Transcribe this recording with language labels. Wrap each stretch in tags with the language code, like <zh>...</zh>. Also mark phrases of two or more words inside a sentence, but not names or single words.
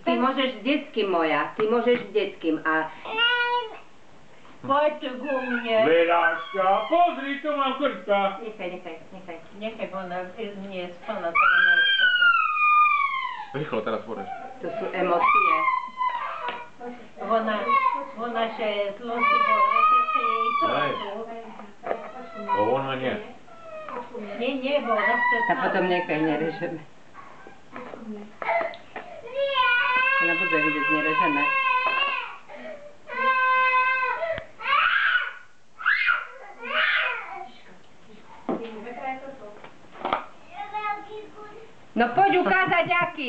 <sk>Ty môžeš s detským, moja. Ty môžeš s detským. A... Poď tu ku mne. Veráška, pozri, tu mám krtka. Nechaj. Nechaj, ona nie spala, to ona ostala. Rýchlo, teraz porež. To sú emócie.</sk> <uk>Вона ще злості боротися і Ай. то.</uk> <sk>O, ona nie.</sk> <uk>Ні, бо вона все</uk> <sk>A potom nechaj, nerežeme. Ona bude vidieť, nerežeme. No poď ukázať, aký.</sk>